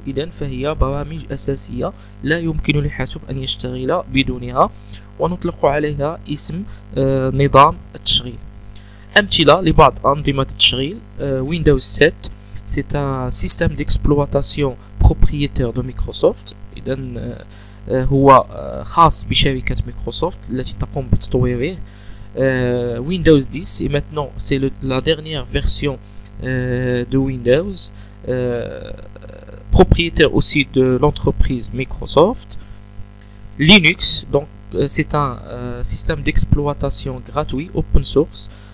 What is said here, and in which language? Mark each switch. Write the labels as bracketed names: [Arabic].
[Arabic] إذن فهي برامج أساسية لا يمكن للحاسوب أن يشتغل بدونها، ونطلق عليها اسم نظام التشغيل. أمثلة لبعض أنظمة التشغيل: [French] Windows 7 c'est un système d'exploitation propriétaire de Microsoft. [Arabic] إذن هو خاص بشركة مايكروسوفت التي تقوم بتطويره. [French] Windows 10 et maintenant c'est la dernière version de Windows, propriétaire aussi de l'entreprise Microsoft. Linux, donc c'est un système d'exploitation gratuit, open source.